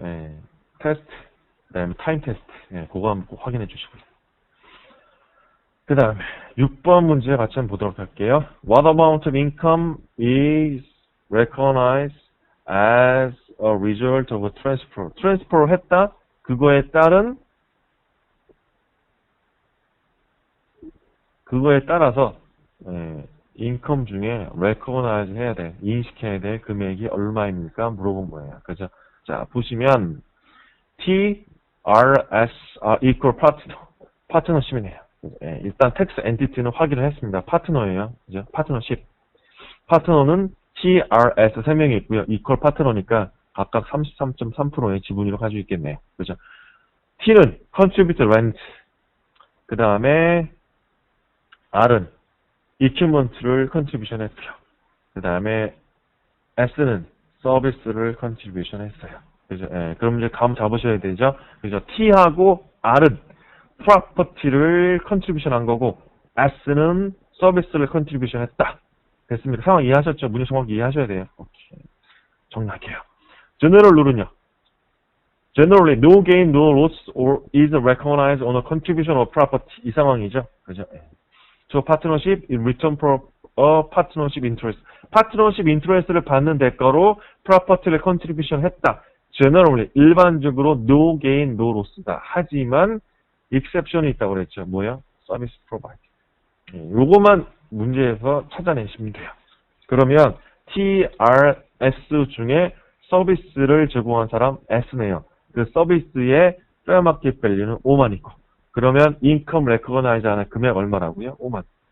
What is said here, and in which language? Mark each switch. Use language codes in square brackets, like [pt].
[ko] 예, 테스트, 그 다음에 타임 테스트, 예, 그거 한번 꼭 확인해 주시고요. 그 다음에 6번 문제 같이 한번 보도록 할게요. [en] What amount of income is recognized as a result of a transfer. [ko] 트랜스퍼를 했다. 그거에 따라서 인컴 중에 recognize 해야 돼. 인식해야 될 금액이 얼마입니까? 물어본 거예요. 그죠? 자, 보시면 T, R, S, equal partner. 파트너십이네요. 일단 텍스 엔티티는 확인을 했습니다. 파트너예요. 그죠? 파트너십. 파트너는 T, R, S 3명이 있고요. equal 파트너니까 각각 33.3%의 지분율을 가지고 있겠네요. 그죠? T는 contribute rent. 그 다음에 R은 equipment를 contribution 했고요. 그 다음에 S는 서비스를 contribution 했어요. 그죠? 예, 그럼 이제 감 잡으셔야 되죠? 그죠? T하고 R은 property를 contribution 한 거고, S는 서비스를 contribution 했다. 됐습니다. 상황 이해하셨죠? 문제 정확히 이해하셔야 돼요. 오케이. 정리할게요. General 룰은요. [en] Generally, no gain, no loss or is recognized on a contribution of property. [ko] 이 상황이죠. 그죠? [en] 저 partnership in return for a partnership interest. [ko] partnership interest를 받는 대가로 property를 contribution 했다. [en] Generally, 일반적으로 no gain, no loss다. [ko] 하지만 exception이 있다고 그랬죠. [en] 뭐요? Service provide. [ko] 요거만 문제에서 찾아내시면 돼요. 그러면 TRS 중에 서비스를 제공한 사람 S네요. 그 서비스의 fair market value는 5만 있고, 그러면 income recognize 하는 금액 얼마라고요? 5만.